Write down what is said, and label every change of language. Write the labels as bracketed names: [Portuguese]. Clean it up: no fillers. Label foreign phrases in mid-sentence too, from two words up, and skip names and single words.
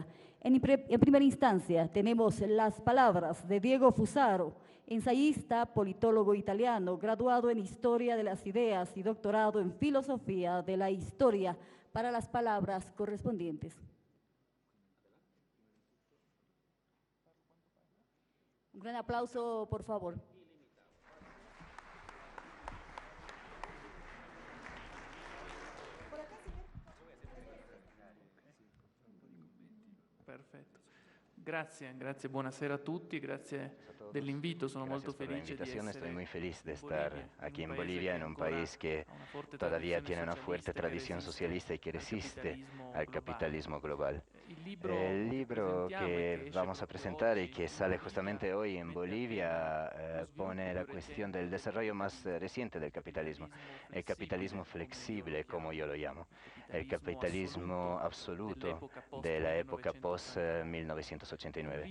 [Spanish] En primera instancia tenemos las palabras de Diego Fusaro, ensayista, politólogo italiano, graduado en Historia de las Ideas y doctorado en Filosofía de la Historia, para las palabras correspondientes. Un gran aplauso, por favor. [Italian] Perfetto. Grazie, buonasera a tutti, grazie dell'invito, sono molto felice di essere [Spanish] Estoy muy feliz de estar aquí en Bolivia, en un país que todavía tiene una fuerte tradición socialista y que resiste al capitalismo global. El libro que vamos a presentar y que sale justamente hoy en Bolivia pone la cuestión del desarrollo más reciente del capitalismo, el capitalismo flexible, como yo lo llamo, el capitalismo absoluto de la época post-1989.